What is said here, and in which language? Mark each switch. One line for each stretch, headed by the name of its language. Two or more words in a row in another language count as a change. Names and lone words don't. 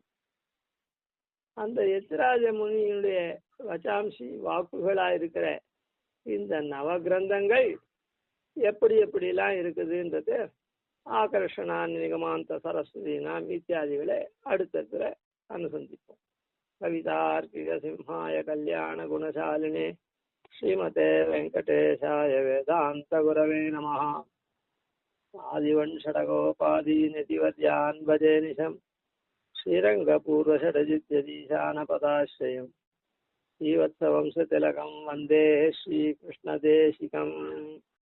Tamil: அந்த யதிராஜ முனியினுடைய வச்சாம்சி வாக்குகளா இருக்கிற இந்த நவகிரந்தங்கள் எப்படி எப்படிலாம் இருக்குதுன்றது ஆகர்ஷணா நிகமாந்த சரஸ்வதி நாம் இத்தியாதிகளை அடுத்தத்துல அனுசந்திப்போம்.
Sanskrit: कवितार्किक सिंहाय कल्याण गुणशालिने श्रीमते वेङ्कटेशाय वेदान्त गुरवे नमः. आदिवण्शठकोपादीनतिवद्यान् भजे निशम् श्रीरङ्गपूर्वषड्जित्यतीशानपदाश्रयम् श्रीवत्सवंशतिलकम् वन्दे श्रीकृष्णदेशिकम्.